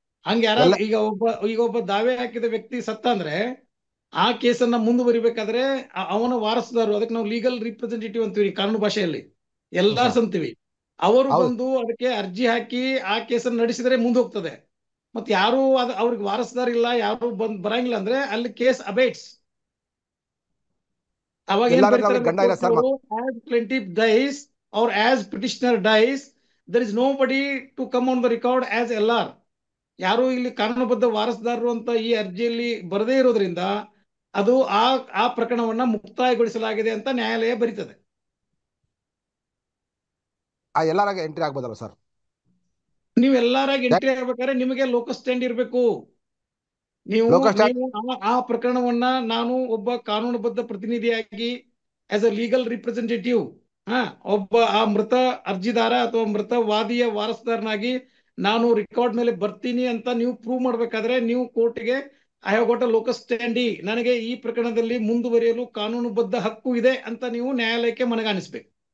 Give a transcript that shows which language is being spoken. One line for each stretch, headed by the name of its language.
Kannada: ಹಂಗೆ ಯಾರಾದ್ರೂ ಈಗ ಒಬ್ಬ ದಾವೆ ಹಾಕಿದ ವ್ಯಕ್ತಿ ಸತ್ತ ಅಂದ್ರೆ ಆ ಕೇಸನ್ನ ಮುಂದುವರಿಬೇಕಾದ್ರೆ ಅವನ ವಾರಸುದಾರರು, ಅದಕ್ಕೆ ನಾವು ಲೀಗಲ್ ರಿಪ್ರೆಸೆಂಟೇಟಿವ್ ಅಂತೀವಿ ಕಾನೂನು ಭಾಷೆಯಲ್ಲಿ, ಎಲ್ಲಾರ್ಸ್ ಅಂತೀವಿ, ಅವರು ಬಂದು ಅದಕ್ಕೆ ಅರ್ಜಿ ಹಾಕಿ ಆ ಕೇಸನ್ನು ನಡೆಸಿದ್ರೆ ಮುಂದೆ ಹೋಗ್ತದೆ. ಮತ್ತೆ ಯಾರು ಅವ್ರಿಗೆ ವಾರಸುದಾರ ಇಲ್ಲ, ಯಾರು ಬರಂಗಿಲ್ಲ ಅಂದ್ರೆ ಅಲ್ಲಿ ಕೇಸ್ ಅಬೇಟ್ಸ್. ಅವಾಗ ಏನ್ ಬರೀತಾರೆ,
English: as plaintiff dies or as petitioner dies, there is nobody to come on the record as LR.
Kannada: ಯಾರು ಇಲ್ಲಿ ಕಾನೂನುಬದ್ಧ ವಾರಸುದಾರರು ಅಂತ ಈ ಅರ್ಜಿಯಲ್ಲಿ ಬರದೇ ಇರೋದ್ರಿಂದ ಅದು ಆ ಪ್ರಕರಣವನ್ನ ಮುಕ್ತಾಯಗೊಳಿಸಲಾಗಿದೆ ಅಂತ ನ್ಯಾಯಾಲಯ ಬರೀತದೆ. ಎಲ್ಲರಾಗ ಎಂಟ್ರಿ ಆಗ್ಬೋದಲ್ಲ ಸರ್? ನೀವು ಎಲ್ಲರಾಗ ಎಂಟ್ರಿ ಆಗ್ಬೇಕಾದ್ರೆ ನಿಮಗೆ ಲೋಕಸ್ ಸ್ಟ್ಯಾಂಡ್ ಇರಬೇಕು. ನೀವು ಆ ಪ್ರಕರಣವನ್ನ ನಾನು ಒಬ್ಬ ಕಾನೂನುಬದ್ಧ ಪ್ರತಿನಿಧಿಯಾಗಿ
English: as a legal representative
Kannada: ಒಬ್ಬ ಆ ಮೃತ ಅರ್ಜಿದಾರ ಅಥವಾ ಮೃತ ವಾದಿಯ ವಾರಸುದಾರನಾಗಿ ನಾನು ರೆಕಾರ್ಡ್ ಮೇಲೆ ಬರ್ತೀನಿ ಅಂತ ನೀವು ಪ್ರೂವ್ ಮಾಡ್ಬೇಕಾದ್ರೆ ನೀವು ಕೋರ್ಟ್ಗೆ
English: I have got a locus standi,
Kannada: ನನಗೆ ಈ ಪ್ರಕರಣದಲ್ಲಿ ಮುಂದುವರಿಯಲು ಕಾನೂನುಬದ್ಧ ಹಕ್ಕು ಇದೆ ಅಂತ ನೀವು ನ್ಯಾಯಾಲಯಕ್ಕೆ ಮನಗಾಣಿಸ್ಬೇಕು.